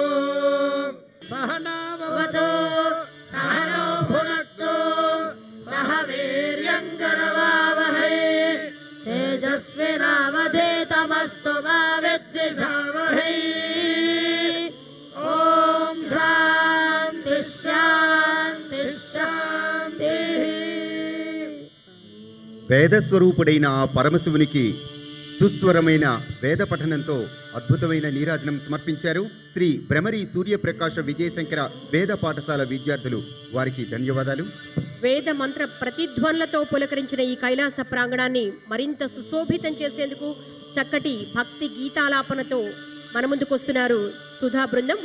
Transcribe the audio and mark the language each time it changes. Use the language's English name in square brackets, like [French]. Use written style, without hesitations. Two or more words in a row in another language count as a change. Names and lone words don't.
[Sanskrit] सहनाववतु सहनौ भुनक्तु सह वीर्यङ्करवावहै. तेजस्विनावधीतमस्तु मा विद्विषावहै. ॐ शान्तिः शान्तिः शान्तिः. [Telugu] వేదస్వరూపుడైన ఆ పరమశివునికి సుస్వరమైన వేద పఠనంతో అద్భుతమైన నీరాజనం సమర్పించారు శ్రీ భ్రమరి సూర్యప్రకాశ విజయశంకర వేద పాఠశాల విద్యార్థులు. వారికి ధన్యవాదాలు. వేద మంత్ర ప్రతిధ్వనులతో పులకరించిన ఈ కైలాస ప్రాంగణాన్ని మరింత సుశోభితం చేసేందుకు చక్కటి భక్తి గీతాలాపనతో మన ముందుకొస్తున్నారు సుధా బృందం.